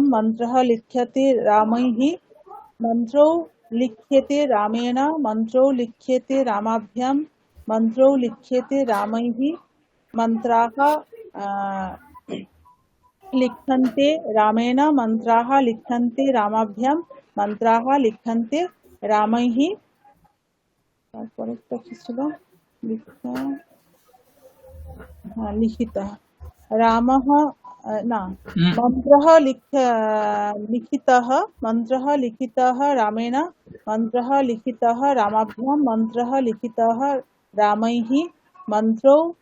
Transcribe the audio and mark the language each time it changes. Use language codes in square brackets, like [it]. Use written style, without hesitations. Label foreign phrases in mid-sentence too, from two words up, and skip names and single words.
[sa] मन्त्रः लिख्यते रामैः। मन्त्रो लिख्यते रामेण। मन्त्रो लिख्यते रामाभ्यां। मन्त्रो लिख्यते रामैः। मन्त्राः लिख्यन्ते रामेण। मन्त्राः लिख्यन्ते रामाभ्यां। मन्त्राः लिख्यन्ते रामैः। [bn] তারপরেরটা কি ছিল? [sa] लिखितः रामः न হুম। मन्त्रः लिखितः रामेण। मन्त्रः लिखितः रामाभ्यां। मन्त्रः लिखितः रामैः।